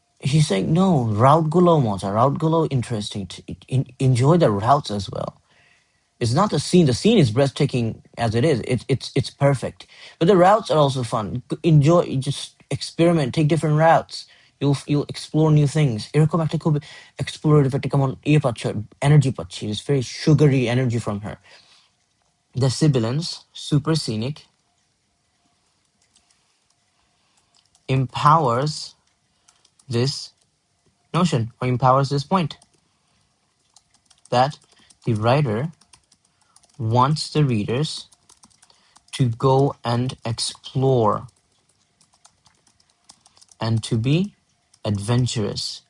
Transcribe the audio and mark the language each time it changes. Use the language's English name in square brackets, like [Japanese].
[English] He's saying, no, [Bangla] route-gulo মজা, route-gulo interesting. [English] Enjoy the routes as well. It's not the scene. The scene is breathtaking as it is. It's perfect. But the routes are also fun. Enjoy, just experiment, take different routes. You'll explore new things. [Bangla] এরকম একটা খুব explorative একটা কেমন পাচ্ছ, energy পাচ্ছি. [English] It's very sugary energy from her. The sibilance, super scenic, empowers this notion or empowers this point that the writer wants the readers to go and explore and to be adventurous.